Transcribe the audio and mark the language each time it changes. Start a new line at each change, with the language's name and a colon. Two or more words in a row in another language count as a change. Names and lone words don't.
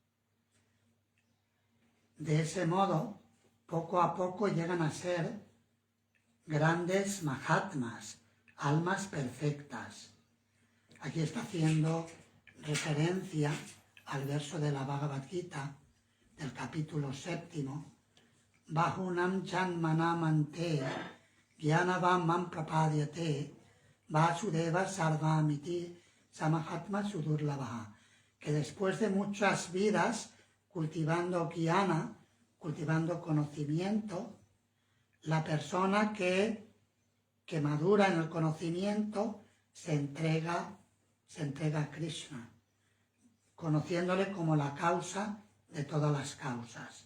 Spanish: De ese modo, poco a poco llegan a ser grandes Mahatmas, almas perfectas. Aquí está haciendo referencia al verso de la Bhagavad Gita, del capítulo 7,
Sanskrit: Bahunam Janmanamante Gyanavam Mam Prapadyate Vasudeva Sarvamiti Samahatma Sudurlabha,
Spanish: que después de muchas vidas cultivando jnana, cultivando conocimiento, la persona que madura en el conocimiento se entrega a Krishna, conociéndole como la causa de todas las causas.